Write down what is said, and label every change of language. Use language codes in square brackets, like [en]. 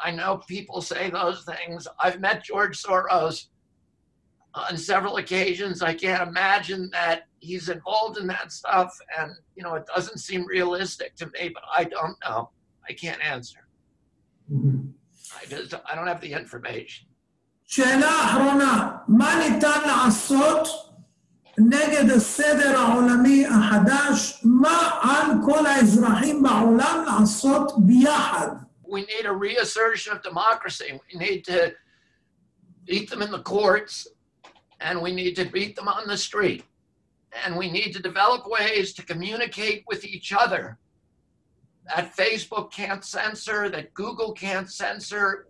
[en] I know people say those things. I've met George Soros on several occasions. I can't imagine that he's involved in that stuff. And, you know, it doesn't seem realistic to me, but I don't know. I can't answer. I don't have the information. [he] שאלה אחרונה, מה ניתן לעשות נגד הסדר העולמי החדש? מה על כל האזרחים בעולם לעשות ביחד? [en] We need a reassertion of democracy. We need to beat them in the courts, and we need to beat them on the street. And we need to develop ways to communicate with each other that Facebook can't censor, that Google can't censor.